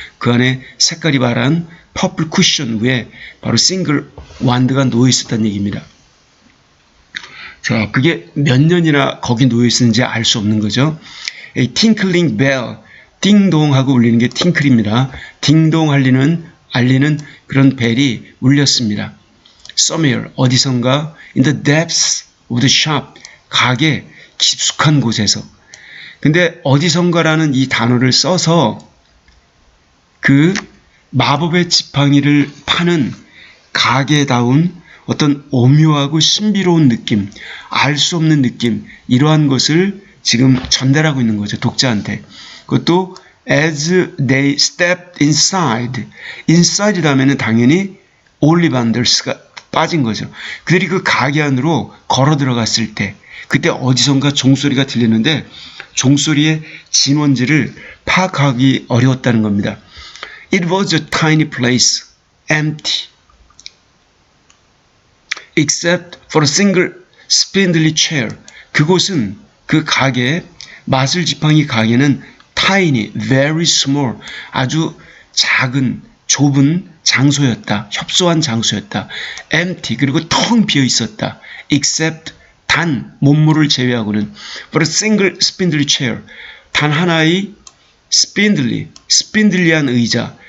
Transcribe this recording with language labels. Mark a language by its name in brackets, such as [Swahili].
[Korean] 그 안에 색깔이 바란 퍼플 쿠션 위에 바로 싱글 완드가 놓여 있었다는 얘기입니다. 자, 그게 몇 년이나 거기 놓여 있었는지 알 수 없는 거죠. [English] A tinkling bell, [Korean] 띵동하고 울리는 게 팅클입니다. 딩동 알리는 그런 벨이 울렸습니다. [English] Somewhere, [Korean] 어디선가, [English] in the depths of the shop, [Korean] 가게 깊숙한 곳에서. 근데 어디선가라는 이 단어를 써서 그 마법의 지팡이를 파는 가게다운 어떤 오묘하고 신비로운 느낌, 알 수 없는 느낌, 이러한 것을 지금 전달하고 있는 거죠. 독자한테. 그것도 [English] as they stepped inside [Korean] 이라면 당연히 올리반더스가 빠진 거죠. 그들이 그 가게 안으로 걸어 들어갔을 때 그때 어디선가 종소리가 들리는데 종소리의 진원지를 파악하기 어려웠다는 겁니다. [English] It was a tiny place, empty, except for a single spindly chair. [Korean] 그곳은 그 가게, 마술 지팡이 가게는 tiny, very small, 아주 작은, 좁은 장소였다. 협소한 장소였다. empty, 그리고 텅 비어 있었다. except, 단, 몸무를 제외하고는 [English] for a single spindly chair, [Korean] 단 하나의 spindly한 의자.